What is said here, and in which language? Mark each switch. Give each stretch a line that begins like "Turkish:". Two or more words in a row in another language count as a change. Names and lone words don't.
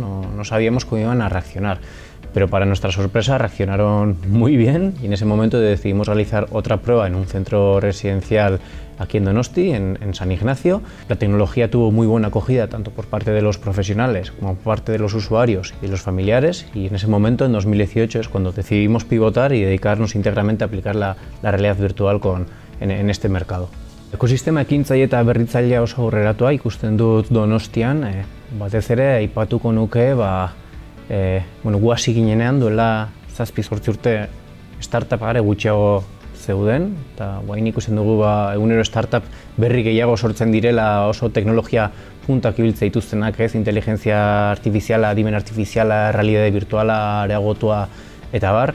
Spanish: No sabíamos cómo iban a reaccionar. Pero para nuestra sorpresa reaccionaron muy bien y en ese momento decidimos realizar otra prueba en un centro residencial aquí en Donosti, en San Ignacio. La tecnología tuvo muy buena acogida tanto por parte de los profesionales como por parte de los usuarios y de los familiares y en ese momento, en 2018, es cuando decidimos pivotar y dedicarnos íntegramente a aplicar la realidad virtual en este mercado.
Basque: Ekosistema ekintzaile eta berritzailea oso aurreratua ikusten dut Donostian, batez ere aipatuko nuke gu hasi ginenean duela 7-8 urte startup are gutxiago zeuden eta guain ikusten dugu egunero startup berri gehiago sortzen direla oso teknologia puntak ibiltzea dituztenak, inteligentzia artifiziala, adimen artifiziala, realitate virtuala areagotua eta bar.